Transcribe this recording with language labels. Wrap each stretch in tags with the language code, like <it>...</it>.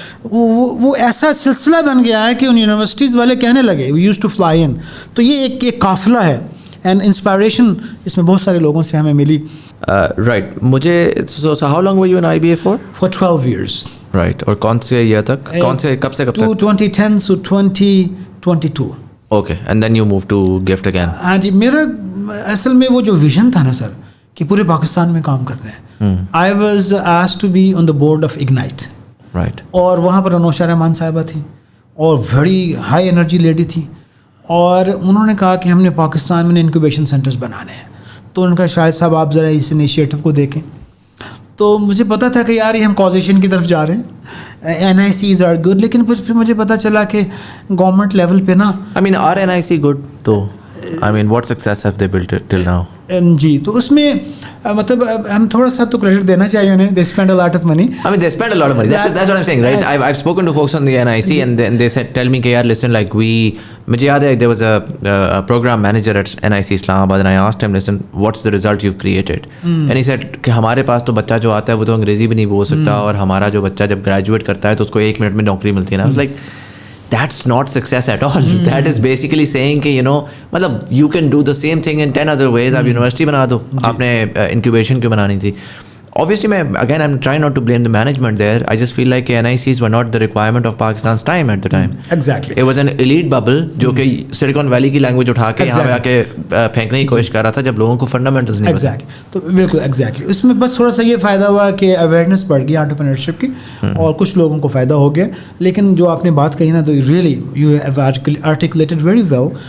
<ur>وہ ایسا سلسلہ بن گیا ہے کہ ان یونیورسٹیز والے کہنے لگے</ur> <en>we used to fly in.</en> <ur>تو یہ ایک قافلہ ہے, اینڈ انسپائریشن اس میں بہت سارے لوگوں سے ہمیں ملی.</ur> <en>Right. مجھے so how long were you in IBA for? For 12 years. Right.</en> <ur>اور کون سے ایئر تک, کون سے کب سے کب تک?</ur> <en>2010 to 2022. Okay, and then you move to GIFT again.</en> <ur>ہاں جی, میرا اصل میں وہ جو ویژن تھا نا سر کہ پورے پاکستان میں کام کرنا ہے.</ur> <en>I was asked to be on the board of Ignite. Right.</en> <ur>اور وہاں پر انوشا رحمان صاحبہ تھی اور بڑی ہائی انرجی لیڈی تھی, اور انہوں نے کہا کہ ہم نے پاکستان میں انکیوبیشن سینٹرز بنانے ہیں. تو ان کا شاہد صاحب آپ ذرا اس انیشیٹو کو دیکھیں. تو مجھے پتا تھا کہ یار یہ ہم کازیشن کی طرف جا رہے ہیں, NICs آر گڈ, لیکن پھر مجھے پتا چلا کہ گورنمنٹ لیول پہ نا</ur> <en>are NIC good though? What success have they built till now?</en> <ur>جی, تو اس میں مطلب ہم تھوڑا سا تو کریڈٹ دینا چاہیے انہیں.</ur> <en>They spend a lot of money. They spend a lot of money. That's what I'm saying, right? I've spoken to folks on the NIC and they said, tell me کہ یار listen, like</en> <ur>مجھے یاد ہے</ur> <en>there was a program manager at NIC Islamabad and I asked him, listen, what's the result you've created?</en> <ur>And he said کہ ہمارے پاس تو بچہ جو آتا ہے وہ تو انگریزی بھی نہیں بول سکتا, اور ہمارا جو بچہ جب گریجویٹ کرتا ہے تو اس کو 1 منٹ میں نوکری ملتی ہے نا.</ur> <en>I was like, that's not success at all. That is basically saying</en> <ur>کہ مطلب</ur> <en>you can do the same thing in 10 other ways.</en> <ur>آپ یونیورسٹی بنا دو, آپ نے انکیوبیشن کیوں بنانی تھی؟</ur> <en>Obviously, again, I'm trying not to blame the management there. I just feel like NICs were not the requirement of Pakistan's time at the time. Exactly. It was an elite bubble</en> <ur>جو کہ Silicon Valley کی language اٹھا کے یہاں پہ آ کے پھینکنے کی کوشش کر رہا تھا جب لوگوں کو فنڈامنٹلز نہیں پتہ. تو بالکل ایگزیکٹلی اس میں بس تھوڑا سا یہ فائدہ ہوا کہ اویئرنیس بڑھ گئی انٹرپرینورشپ کی, اور کچھ لوگوں کو فائدہ ہو گیا. لیکن جو آپ نے بات کہی نا, تو</ur> <en>Really you have articulated very well.</en>